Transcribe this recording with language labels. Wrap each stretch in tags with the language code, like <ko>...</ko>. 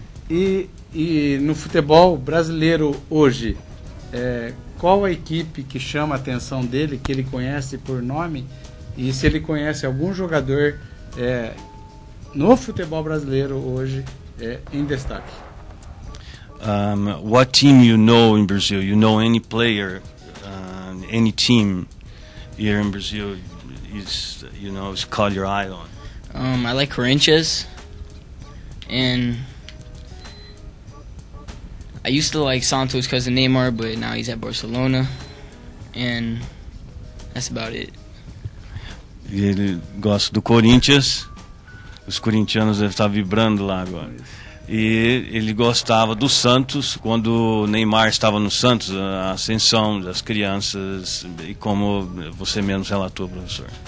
<pt>E no futebol brasileiro hoje, qual a equipe que chama a atenção dele, que ele conhece por nome, e se ele conhece algum jogador no futebol brasileiro hoje em destaque?</pt> <en>What team you know in Brazil? You know any player, any team here in Brazil is called your idol? I like Corinthians, and I used to like Santos because of Neymar, but now he's at Barcelona, and that's about it.</en> <pt>Ele gosta do Corinthians. Os corintianos devem estar vibrando lá agora. E ele gostava do Santos quando o Neymar estava no Santos, a ascensão das crianças, e como você mesmo relatou, professor.</pt>